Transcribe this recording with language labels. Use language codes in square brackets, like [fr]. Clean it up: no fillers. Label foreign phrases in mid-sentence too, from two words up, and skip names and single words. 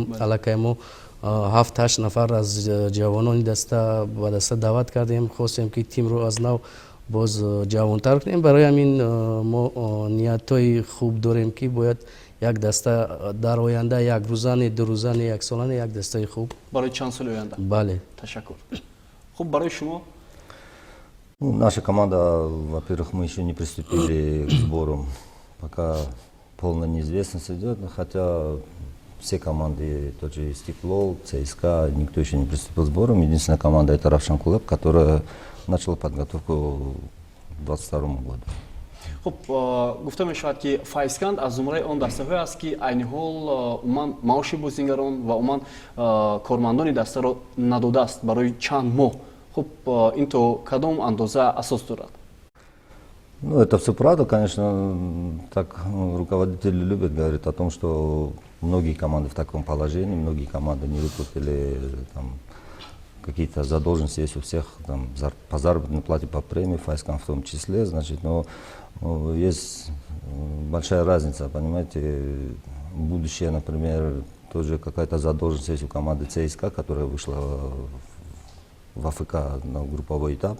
[tg] аллакай мо 7-8 нафар аз ҷавонони даста ба даста даъват кардем, хостем ки тимро аз нав боз ҷавонтар кунем. барои ҳамин мо ниятҳои хуб дорем ки бояд як даста дар оянда, як рӯзане, ду рӯзане, як солане, як дастаи хуб барои чанд соли оянда. Бале. Ташаккур. Хуб, барои шумо? [ru] Наша команда, во-первых, мы еще не приступили к сборам, пока полная неизвестность идет, хотя все команды, тот же Стекло, ЦСКА, никто еще не приступил к сборам. Единственная команда это Равшан клуб, которая начала подготовку к 2022 году. [tg] хуб, гуфта мешавад ки Файзкан аз зумраи он дастаҳое аст ки айни ҳол умуман маоши бозингарон ва умуман кормандони дастаро надодааст барои чанд моҳ. Хуб, ин то кадом андоза асос дорад? [ru] Ну, это все правда, конечно, так руководители любят говорить о том, что многие команды в таком положении, многие команды не выплатили там какие-то задолженности есть у всех там, по заработной плате, по премии, Файзкан в том числе, значит, но есть большая разница, понимаете, будущее, например, тоже какая-то задолженность есть у команды ЦСКА, которая вышла в АФК на групповой этап.